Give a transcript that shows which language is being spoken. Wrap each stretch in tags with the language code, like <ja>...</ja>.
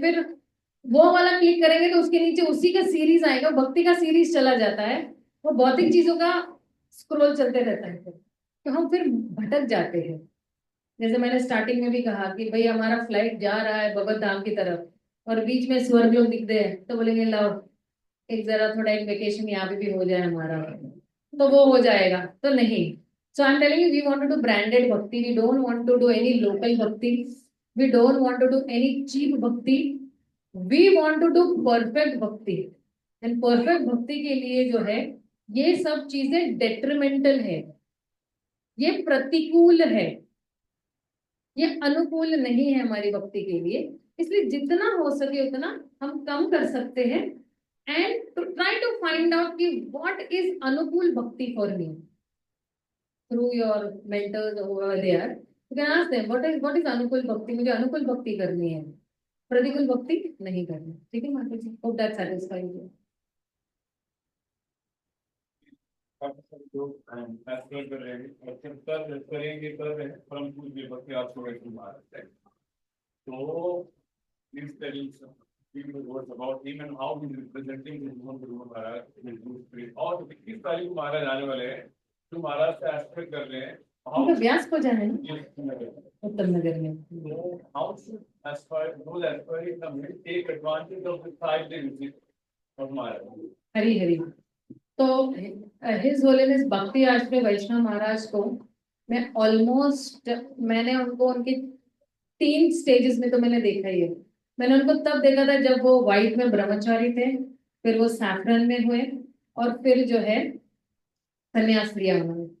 <hi>फिर वो वाला क्लिक करेंगे तो उसके नीचे उसी का सीरीज आएगा, भक्ति का सीरीज चला जाता है, वो भौतिक चीजों का स्क्रॉल चलते रहता है, फिर तो हम फिर भटक जाते हैं। जैसे मैंने स्टार्टिंग में भी कहा कि भाई हमारा फ्लाइट जा रहा है भगवत धाम की तरफ और बीच में स्वर्ग लोग दिख रहे हैं, तो बोलेंगे लाओ एक जरा थोड़ा एक वेकेशन यहाँ पे भी हो जाए हमारा, तो वो हो जाएगा, तो नहीं।</hi> <en>So I'm telling you, we want to do branded bhakti. We don't want to do any local bhakti. We don't want to do any cheap bhakti. We want to do perfect bhakti. And perfect bhakti</en> <hi>के लिए जो है ये सब चीजें detrimental है, ये प्रतिकूल है, ये अनुकूल नहीं है हमारी भक्ति के लिए। इसलिए जितना हो सके उतना हम कम कर सकते हैं</hi> <en>and to try to find out</en> <hi>कि व्हाट इज अनुकूल भक्ति for मी।</hi> <en>Through your mentors over there, you can ask them what is अनुकूल भक्ति,</en> <hi>मुझे अनुकूल भक्ति करनी है। प्रतिकूल भक्ति नहीं करनी। ठीक है माता जी,</hi> <en>Hope that satisfies you.</en> <hi>Astral कर रहे हैं और फिर कर करेंगे कर रहे हैं परम पूज्य भक्ति आपको वैष्णव महाराज है। तो</hi> <en>please tell few words about him and how he is representing his own Guru Maharaj in his Guru spirit।</en> <hi>और 21 तारीख को महाराज आने वाले हैं, जो महाराज से एस्पेक्ट कर रहे हैं। उनका व्यास को जाना है ना ये नगर। उत्तम नगर में।</hi> <en>So how should those aspiring community take advantage of the 5-day visit of Maharaj?</en> <hi>Hari Hari. तो हिज होलीनेस भक्ति आश्रय वैष्णव महाराज को मैं ऑलमोस्ट, मैंने उनको उनके 3 स्टेजेस में तो मैंने देखा ही है। मैंने उनको तब देखा था जब वो व्हाइट में ब्रह्मचारी थे, फिर वो सैफरन में हुए, और फिर जो है संन्यास लिया उन्होंने।</hi>